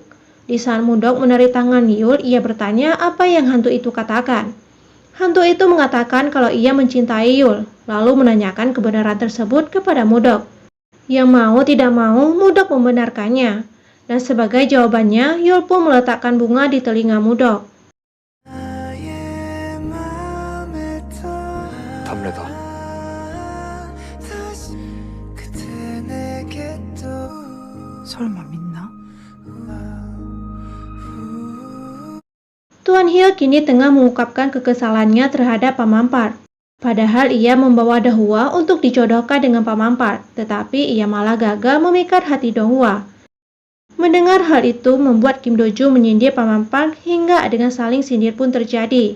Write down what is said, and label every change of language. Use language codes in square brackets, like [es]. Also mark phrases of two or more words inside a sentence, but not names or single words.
[id] Di saat Mudok menarik tangan Yul, ia bertanya apa yang hantu itu katakan. Hantu itu mengatakan kalau ia mencintai Yul, lalu menanyakan kebenaran tersebut kepada Mudok. Yang mau tidak mau, Mudok membenarkannya. Dan sebagai jawabannya, Yul pun meletakkan bunga di telinga Mudok. [ko] 담례다. 설마 믿나? [id] Tuan Hyo kini tengah mengungkapkan kekesalannya terhadap Pamampar. Padahal ia membawa Donghua untuk dijodohkan dengan Pamampar, tetapi ia malah gagal memikat hati Donghua. Mendengar hal itu membuat Kim Do-ju menyindir Pamampar hingga dengan saling sindir pun terjadi.